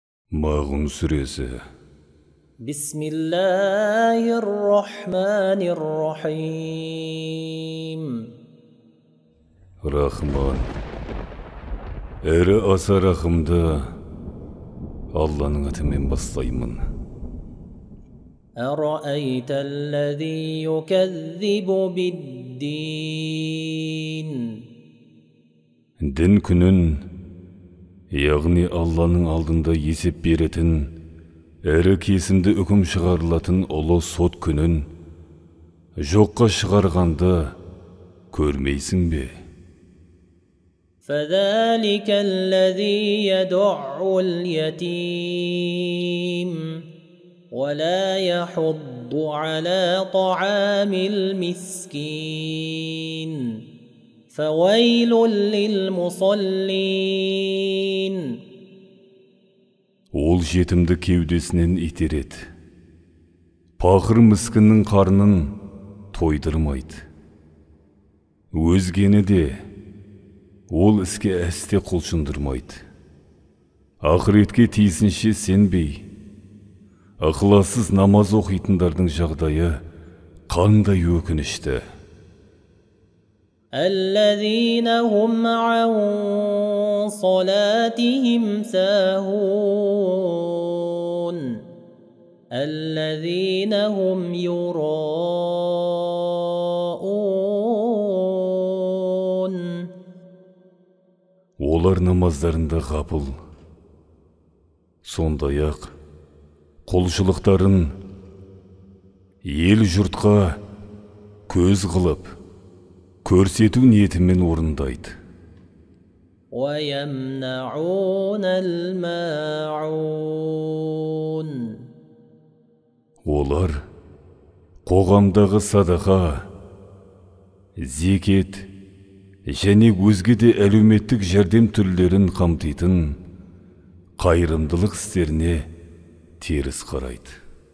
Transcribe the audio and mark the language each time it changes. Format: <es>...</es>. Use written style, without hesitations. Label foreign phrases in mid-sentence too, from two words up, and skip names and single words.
<kk>Mağun Suresi.</kk> <ar>بسم الله الرحمن الرحيم. Rahman.</ar> <kk>Әрі аса рахымды Алланың атымен бастаймын.</kk> <ar>أرأيت الذي يكذب بالدين.</ar> <kk>Дін күнін, яғни Алланың алдында есеп беретін, әрі кесімді үкім шығарылатын ұлы сот күнін жоққа шығарғанды көрмейсің бе?</kk> <ar>فذلك الذي يدع اليتيم ولا يحض على طعام المسكين فويل للمصلين.</ar> <kk>Ол жетімді кеудесінен итереді. Пақыр міскіннің қарнын тойдырмайды. Өзгені де ол іске әсте құлшындырмайды. Ақыретке тиісінше сенбей, ықылассыз намаз оқитындардың жағдайы қандай өкінішті.</kk> <ar>الذين هم عن صلاتهم ساهون الذين هم يراءون.</ar> <kk>Олар намаздарында ғапыл, сондай-ақ құлшылықтарын ел жұртқа көз қылып, көрсету ниетімен орындайды.</kk> <ar>ويمنعون الماعون.</ar> <kk>Олар қоғамдағы садақа, зекет және өзге де әлеуметтік жәрдем түрлерін қамтитын қайырымдылық істеріне теріс қарайды.</kk>